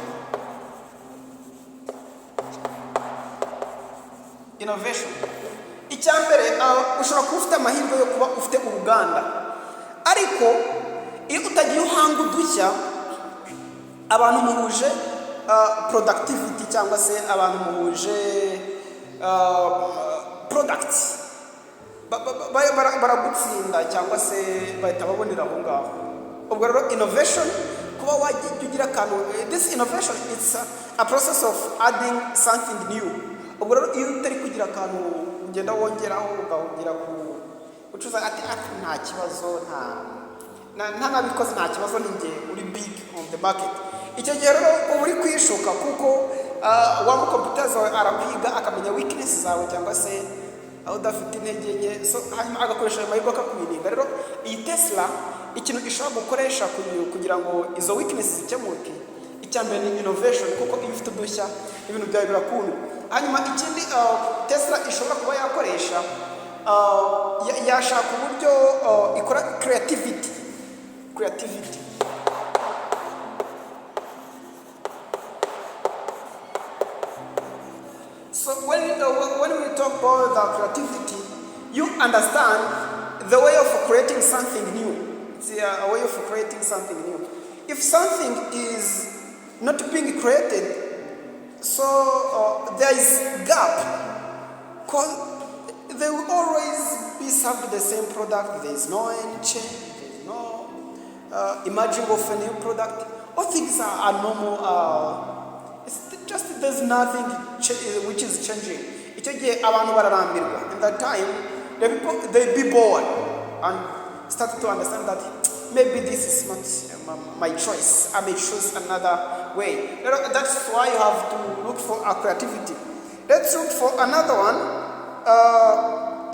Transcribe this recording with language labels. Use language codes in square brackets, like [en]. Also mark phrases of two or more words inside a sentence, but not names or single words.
[rw] Icya mbere ushobora kuba ufite amahirwe yo kuba ufite uruganda, ariko iyo utagiye uhanga udushya abantu muhuje productivity cyangwa se abantu muhuje products baragutsinda cyangwa se bahita babonera aho ngaho. Ubwo rero innovation kuba wajya ugira akantu, [en] this innovation it's a process of adding something new. [rw] Ubwo rero iyo utari kugira akantu ugenda wongeraho ugahungira ucuza ati nta kibazo nta nabikoze nta kibazo ninjye uri [en] big on the market. [rw] Icyo gihe rero uba uri kwishuka kuko wa mucompetitors wawe arakwiga akamenya weakness zawe cyangwa se aho udafite intege nke, so hanyuma agakoresha ayo mahirwe akakubirinda. Rero iyi Tesla ikintu ishobora gukoresha kugira ngo izo weakness zikemuke, icya mbere ni innovation, kuko iyo ufite udushya ibintu byawe birakunda. Hanyuma ikindi Tesla ishobora kuba yakoresha yashaka uburyo ikora creativity. [en] So when we talk about the creativity, you understand the way of creating something new. It's a way of creating something new. If something is not being created, so there is gap, because they will always be served the same product. There is no any change. There is no emerging of a new product. All things are normal. It's just there's nothing which is changing. [rw] Icyo gihe abantu bararambirwa. [en] In that time, they be bored, and start to understand that maybe this is not my choice. I may choose another way. That's why you have to look for a creativity. Let's look for another one.